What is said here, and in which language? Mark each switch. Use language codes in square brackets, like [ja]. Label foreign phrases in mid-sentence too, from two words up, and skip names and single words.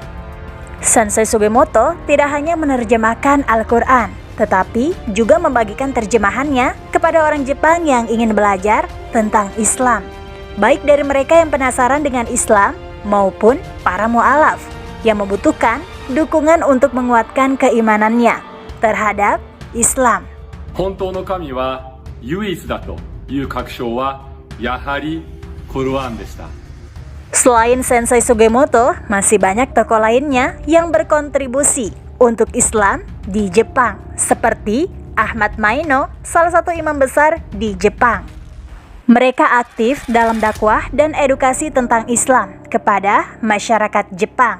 [id] Sensei Sugimoto tidak hanya menerjemahkan Al-Quran, tetapi juga membagikan terjemahannya kepada orang Jepang yang ingin belajar tentang Islam, baik dari mereka yang penasaran dengan Islam maupun para mu'alaf yang membutuhkan dukungan untuk menguatkan keimanannya terhadap Islam. [ja] 本当の神は唯一だという確証はやはりコルアンでした。 [id] Selain Sensei Sugimoto, masih banyak tokoh lainnya yang berkontribusi untuk Islam di Jepang, seperti Ahmad Maino, salah satu imam besar di Jepang. Mereka aktif dalam dakwah dan edukasi tentang Islam kepada masyarakat Jepang.